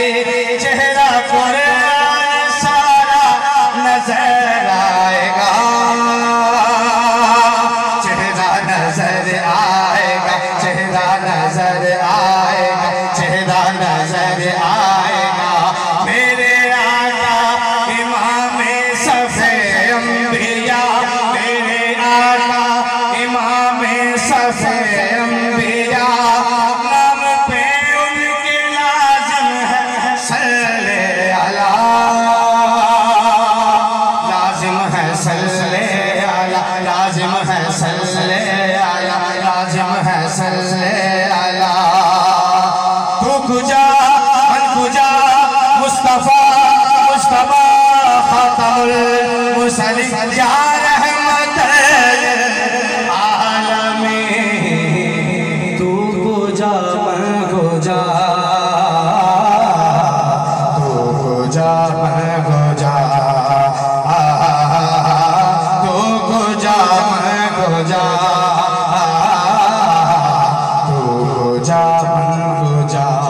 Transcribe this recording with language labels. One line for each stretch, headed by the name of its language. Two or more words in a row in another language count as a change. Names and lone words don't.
Urdu: چہرہ قرآن سارا نظر آئے گا، چہرہ نظر آئے گا، چہرہ نظر آئے گا، چہرہ نظر آئے گا. میرے آقا امام صف انبیا، میرے آقا امام صف انبیا. نام پہ ان کے لازم ہے
Arabic: صلِّ على,
Urdu: لازم ہے
Arabic: صلِّ على,
Urdu: لازم ہے
Arabic: صلِّ على,
Urdu: لازم ہے
Arabic: صلِّ على.
Persian: تو کجا من کجا مصطفی مصطفی
Arabic: خاتم المرسلين يا رحمة للعالمين.
Urdu: تو کجا میں کجا، تو کجا میں کجا، تو کجا میں کجا، تو کجا میں کجا.